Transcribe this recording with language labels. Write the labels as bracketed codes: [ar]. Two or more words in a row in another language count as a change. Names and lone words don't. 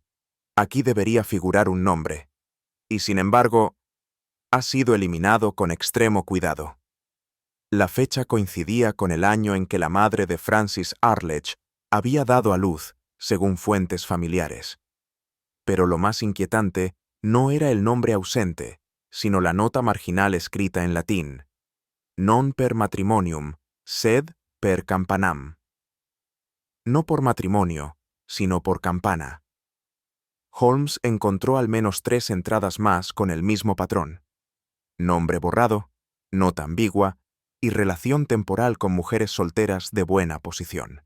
[es] Aquí debería figurar un nombre, y sin embargo, ha sido eliminado con extremo cuidado». La fecha coincidía con el año en que la madre de Francis Arledge había dado a luz, según fuentes familiares. Pero lo más inquietante no era el nombre ausente, sino la nota marginal escrita en latín: [la] non per matrimonium, sed per campanam. [es] No por matrimonio, sino por campana. Holmes encontró al menos 3 entradas más con el mismo patrón: nombre borrado, nota ambigua y relación temporal con mujeres solteras de buena posición.